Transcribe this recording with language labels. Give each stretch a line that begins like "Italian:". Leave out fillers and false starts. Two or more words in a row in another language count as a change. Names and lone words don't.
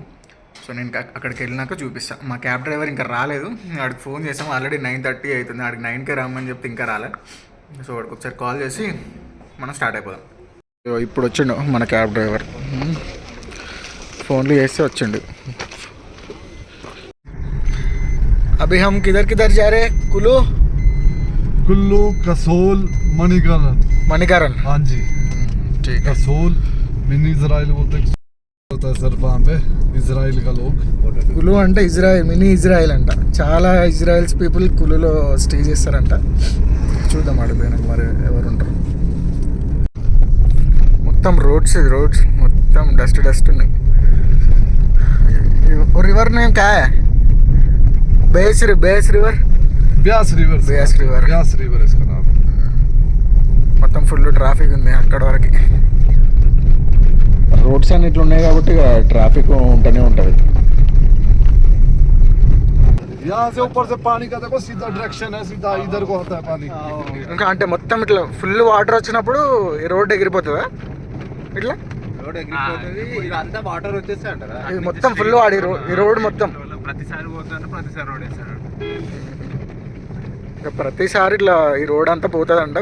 Telugu: సో నేను అక్కడికి వెళ్ళినాక చూపిస్తాను. మా క్యాబ్ డ్రైవర్ ఇంకా రాలేదు. వాడికి ఫోన్ చేసాం, ఆల్రెడీ 9:30 అవుతుంది. వాడికి 9కే రమ్మని చెప్తే ఇంకా రాలేదు. సో వాడికి ఒకసారి కాల్ చేసి మనం స్టార్ట్ అయిపోదాం. ఇప్పుడు వచ్చిండు మన క్యాబ్ డ్రైవర్. ఫోన్లు చేస్తే వచ్చిండు.
Hindi: अभी हम किधर किधर जा रहे हैं? कुल्लू, कसोल, मणिकरण. हाँ जी ठीक है. कसोल मिनी इजराइल बोलते होता है सर. वहाँ पे इजराइल का लोग
Telugu: కులు అంటే ఇజ్రాయెల్, మినీ ఇజ్రాయెల్ అంట. చాలా ఇజ్రాయెల్స్ పీపుల్ కులులో స్టే చేస్తారంట. చూద్దాం అడిగిపోయినాక మరి ఎవరు ఉంటారు. మొత్తం రోడ్స్ మొత్తం డస్ట్ ఉన్నాయి.
English: river name
Hindi: क्या है? बेस रिवर. ब्यास रिवर इसका नाम.
Telugu: మొత్తం
English: full traffic
Telugu: ఉంది అక్కడ వరకు. రోడ్స్ అన్ని ఇట్లా ఉన్నాయి కాబట్టి ట్రాఫిక్ ఉంటూనే ఉంటుంది.
Hindi: यहाँ से ऊपर से पानी का देखो सीधा डायरेक्शन है, सीधा इधर को होता है पानी.
Telugu: ఇంకా అంటే మొత్తం ఇట్లా
English: full water
Telugu: వచ్చినప్పుడు ఈ రోడ్ ఎగిరిపోతుందా? ఇట్లా రోడ్ ఎగిరిపోతుంది. ఇదంతా వాటర్ వచ్చేసి అంటారా? ఇది మొత్తం ఫుల్ వాడి ఈ రోడ్ మొత్తం ప్రతిసారి పోతాను, ప్రతిసారి రోడ్ వేస్తాడు. ఇంకా ప్రతిసారి ఇట్లా ఈ రోడ్ అంతా పోతుందంట.